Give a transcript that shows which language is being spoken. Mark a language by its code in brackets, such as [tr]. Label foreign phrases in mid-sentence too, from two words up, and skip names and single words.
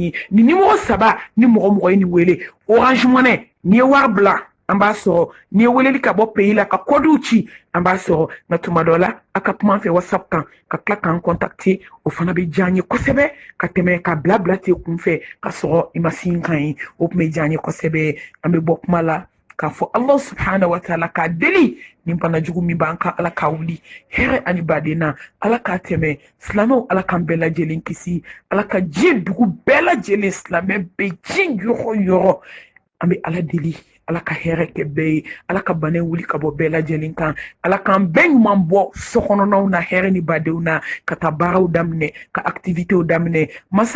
[bm] ye nin nimɔgɔ 3 ni mɔgɔ ye nin wele Orange Money n'i ye wari bila an b'a sɔrɔ n'i ye weleli ka bɔ pays la ka kɔdiw ci an b'a sɔrɔ nka tuma dɔ la a ka kuma an fɛ WhatsApp kan ka tila k'an contacter o fana bɛ diya an ye kosɛbɛ ka tɛmɛ ka bila ten kunfɛ ka sɔrɔ i ma sin kan ye o tun bɛ diya an ye kosɛbɛ an bɛ bɔ kuma la k'a fɔ [ar] الله سبحانه وتعالى [bm] k'a deli nin bana jugu min b'an kan ala k'a wuli hɛrɛ ani baden na ala k'a tɛmɛ silamɛw ala k'an bɛɛ lajɛlen kisi ala ka diɲɛ dugu bɛɛ lajɛlen silamɛ bɛ diɲɛ yɔrɔ yɔrɔ an bɛ ala deli ala ka hɛrɛ kɛ bɛɛ ye ala ka bana wuli ka bɔ bɛɛ lajɛlen kan ala k'an bɛɛ ɲuman bɔ sokɔnɔnaw na hɛrɛ ni badenw na ka taa baaraw daminɛ ka activitéw daminɛ masa